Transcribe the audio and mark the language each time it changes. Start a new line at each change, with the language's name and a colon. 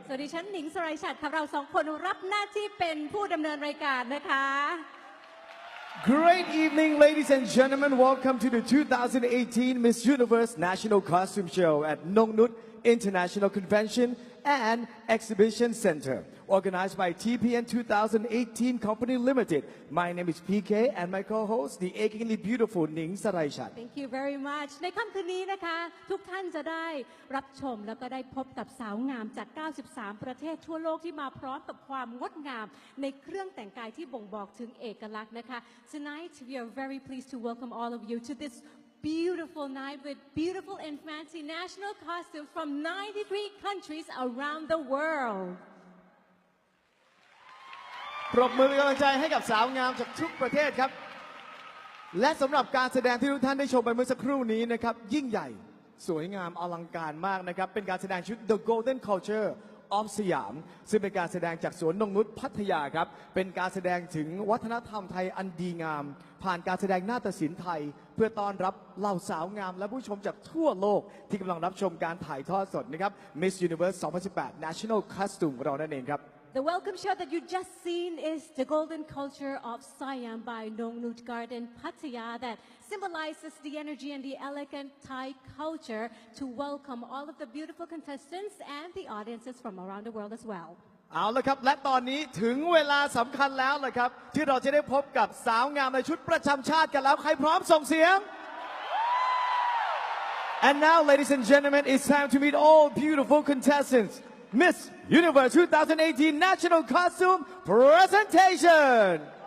Thai: สวัสดีฉันหนิงสไรฉัตรค่ะเราสองคนรับหน้าที่เป็นผู้ดำเนินรายการนะคะ
English: Great evening, ladies and gentlemen. Welcome to the 2018 Miss Universe National Costume Show at Nong Nut International Convention and Exhibition Center, organized by TPN 2018 Company Limited. My name is PK and my co-host, the achingly beautiful Ning Saraichhat. Thank you very much
Thai: ในค่ำคืนนี้นะคะทุกท่านจะได้รับชมแล้วก็ได้พบกับสาวงามจาก 93 ประเทศทั่วโลกที่มาพร้อมกับความงดงามในเครื่องแต่งกายที่บ่งบอกถึงเอกลักษณ์นะคะ
English: Tonight we are very pleased to welcome all of you to this beautiful night with beautiful and fancy national costumes from 93 countries around the world.
Thai: ปรบมือเป็นกำลังใจให้กับสาวงามจากทุกประเทศครับและสำหรับการแสดงที่ทุกท่านได้ชมไปเมื่อสักครู่นี้นะครับยิ่งใหญ่สวยงามอลังการมากนะครับเป็นการแสดงชุด The Golden Culture of สยามซึ่งเป็นการแสดงจากสวนนงนุชพัทยาครับเป็นการแสดงถึงวัฒนธรรมไทยอันดีงามผ่านการแสดงนาฏศิลป์ไทยเพื่อต้อนรับเหล่าสาวงามและผู้ชมจากทั่วโลกที่กำลังรับชมการถ่ายทอดสดนะครับ Miss Universe 2018 National Costume ของเรานั่นเองครับ
English: The welcome show that you just seen is the golden culture of Siam by Nong Nut Garden Pattaya that symbolizes the energy and the elegant Thai culture to welcome all of the beautiful contestants and the audiences from around the world as well.
Thai: เอาละครับและตอนนี้ถึงเวลาสำคัญแล้วเลยครับที่เราจะได้พบกับสาวงามในชุดประจำชาติกันแล้วใครพร้อมส่งเสียง
English: And now ladies and gentlemen it's time to meet all beautiful contestants Miss Universe 2018 National Costume Presentation